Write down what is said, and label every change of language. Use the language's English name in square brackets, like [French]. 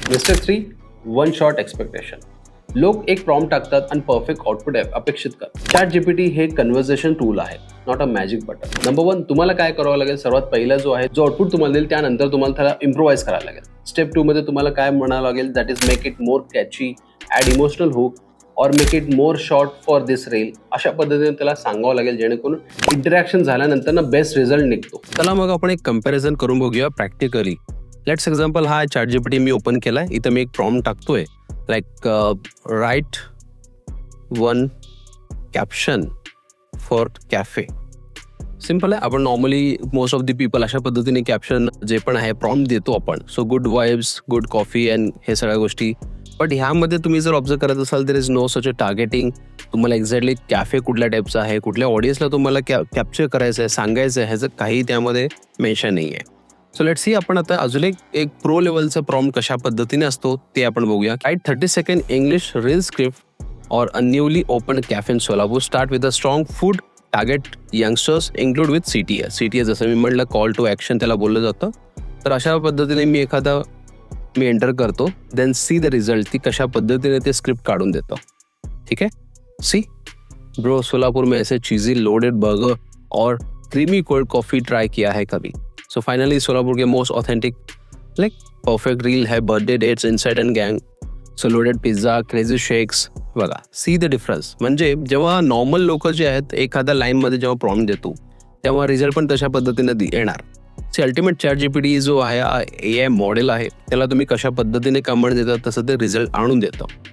[Marathi] Mistake 3, one shot expectation. लोक एक prompt टाकतात आणि परफेक्ट आउटपुट अपेक्षित करतात. चॅट जीपीटी हे कन्व्हर्सेशन टूल आहे, [English] Not a magic button. [Marathi] Number 1, तुम्हाला काय करावं लागेल? सर्वात पहिला जो आहे, जो आउटपुट तुम्हाला देईल त्यानंतर तुम्हाला त्याला इम्प्रोवाइज करायला लागेल. स्टेप 2 मध्ये तुम्हाला काय म्हणावं लागेल? [English] That is make it more catchy, add emotional hook, और make it more short for this reel. [Marathi] अशा पद्धतीने त्याला सांगावं लागेल जेणेकरून इंटरॅक्शन झाल्यानंतर ना बेस्ट रिझल्ट निघतो. चला मग आपण एक कंपॅरिझन करून बघूया प्रॅक्टिकली. लेट्स एक्झाम्पल, हा चॅट जीपीटी मी ओपन केलाय. इथं मी एक प्रॉम्प्ट टाकतोय, like [English] Write one caption for cafe. [Marathi] Simple आहे. आपण normally [English] most of the people [Marathi] अशा पद्धतीने कॅप्शन जे पण आहे प्रॉम्प्ट देतो आपण. [English] so good vibes, good coffee and [Marathi] हे सगळ्या गोष्टी. [English] but [Marathi] ह्यामध्ये तुम्ही जर ऑब्झर्व करत असाल, [English] There is no such a targeting. [Marathi] तुम्हाला एक्झॅक्टली कॅफे कुठल्या टाईपचा आहे, कुठल्या ऑडियन्सला तुम्हाला कॅप्चर करायचं आहे, सांगायचं आहे, ह्याचं काही त्यामध्ये मेन्शन नाही आहे. सो लेट्स सी, आपण आता अजून एक प्रो लेवलचा प्रॉम्प्ट कशा पद्धतीने असतो ते आपण बघूया. [English] Write 30 second English reel script और a newly open cafe in Solapur, start with a strong food, target youngsters, include with CTA. [Marathi] जसं मी म्हटलं, कॉल टू ॲक्शन त्याला बोललं जातं. तर अशा पद्धतीने मी एंटर करतो. [English] then see the result, [Marathi] ती कशा पद्धतीने ते स्क्रिप्ट काढून देतो. ठीक आहे. [English] see bro, [Hindi] सोलापुर में ऐसे चीज़ी लोडेड बर्गर और क्रीमी कोल्ड कॉफ़ी ट्राई किया है कभी. [English] So finally Solapur के most authentic like perfect reel है birthday dates inside and गँग. So loaded pizza, crazy shakes. बघा, see the difference. [Marathi] म्हणजे जेव्हा नॉर्मल लोक जे आहेत एखाद्या लाईनमध्ये जेव्हा प्रॉम्प्ट देतो तेव्हा रिझल्ट पण तशा पद्धतीने येणार. अल्टिमेट चॅट जीपीटी जो आहे AI मॉडेल आहे, त्याला तुम्ही कशा पद्धतीने कमांड देता तसं ते रिझल्ट आणून देतं.